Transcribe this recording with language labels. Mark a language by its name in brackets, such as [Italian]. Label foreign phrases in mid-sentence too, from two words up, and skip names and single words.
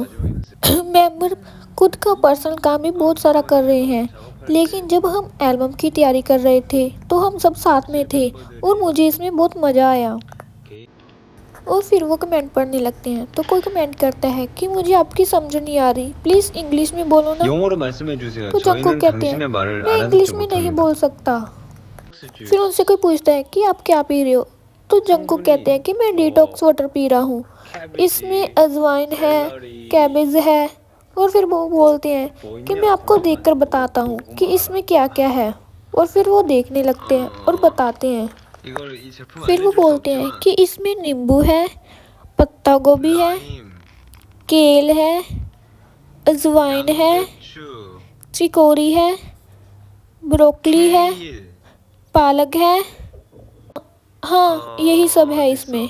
[Hindi] मेंबर खुद का पर्सनल काम भी बहुत सारा कर रहे हैं, लेकिन जब हम एल्बम की तैयारी कर रहे थे तो हम सब साथ में थे और मुझे इसमें बहुत मज़ा आया। और फिर वो कमेंट पढ़ने लगते हैं, तो कोई कमेंट करता है कि मुझे आपकी समझ नहीं आ रही, प्लीज़ इंग्लिश में बोलो ना। [Korean] 영어로 말씀해 주세요. [Hindi] तो जंगकुक [Korean] 저희는 [Hindi] कहते हैं, [Korean] 당신의 말을 [Hindi] मैं इंग्लिश [Korean] 알아듣지 [Hindi] में नहीं [Korean] 못합니다. [Hindi] बोल सकता। फिर उनसे कोई पूछता है कि आप क्या पी रहे हो, तो जंगकुक कहते हैं कि मैं [English] detox water [Hindi] पी रहा हूँ, इसमें अजवाइन है, कैबेज है। और फिर वो बोलते हैं कि मैं आपको देखकर बताता हूँ कि इसमें क्या क्या है। और फिर वो देखने लगते हैं और बताते हैं। [Korean] 이걸 이 제품 [Hindi] फिर वो बोलते हैं कि इसमें नींबू है, पत्ता गोभी है, केल है, अजवाइन है, चिकोरी है, ब्रोकली है, पालक है, हाँ यही सब है इसमें।